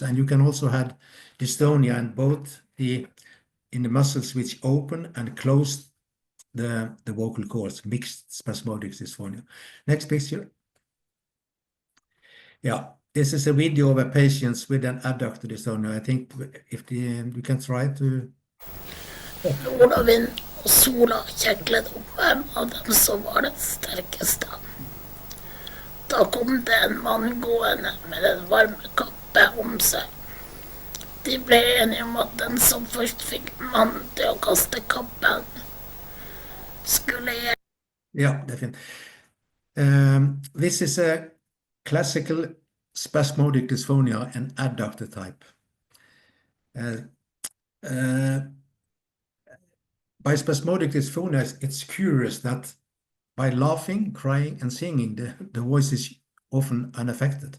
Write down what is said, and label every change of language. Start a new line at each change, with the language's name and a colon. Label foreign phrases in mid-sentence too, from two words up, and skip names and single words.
English: And you can also have dystonia in both in the muscles which open and close the vocal cords, mixed spasmodic dysphonia. Next picture. Yeah, this is a video of a patient with an abductor dystonia. I think if you can try to.
Norwegian: Loven og sola kjeklet opp hvem av dem som var den sterkeste. Da kom det en mann gående med en varmekappe om seg. De ble enige om at den som først fikk mannen til å kaste kappen, skulle gjøre.
English: Yeah, definitely. This is a classical spasmodic dysphonia, an adductor type. By spasmodic dysphonia, it's curious that by laughing, crying, and singing, the voice is often unaffected.